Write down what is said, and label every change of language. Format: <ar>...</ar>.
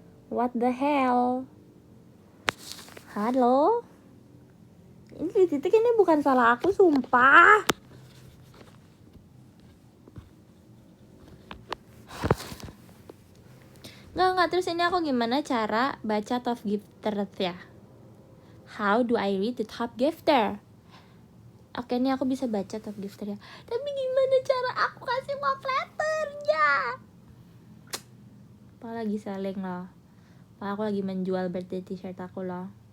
<en>What the hell? Halo?</en> <id>Ini di titik ini bukan salah aku sumpah. Nggak, terus ini aku gimana cara baca top gifter ya?</id> <en>How do I read the top gifter?</en> <id>Oke, ini aku bisa baca top gifter ya. Tapi gimana cara aku kasih love letternya? Lagi selling loh. Aku lagi menjual birthday t-shirt aku loh.</id>